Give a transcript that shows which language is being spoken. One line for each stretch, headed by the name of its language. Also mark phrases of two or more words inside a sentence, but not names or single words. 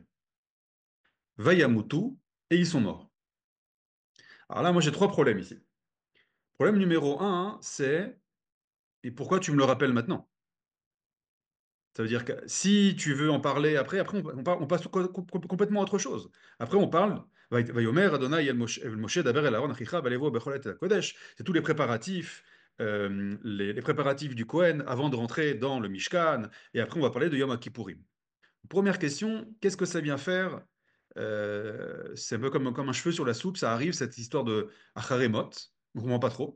French: Vayamutu, et ils sont morts. Alors là, moi j'ai trois problèmes ici. Problème numéro un, c'est et pourquoi tu me le rappelles maintenant? Ça veut dire que si tu veux en parler après on passe complètement à autre chose. Après, on parle,
Hebrew: ויאמר אדני אל משה דבר אל אהרן אחיך ואל יבא בכל עת אל הקדש.
French: C'est tous les préparatifs, les préparatifs du Kohen avant de rentrer dans le Mishkan. Et après, on va parler de Yom Kippourim. Première question, qu'est-ce que ça vient faire? C'est un peu comme un cheveu sur la soupe, ça arrive, cette histoire de Acharemot. On ne comprend pas trop.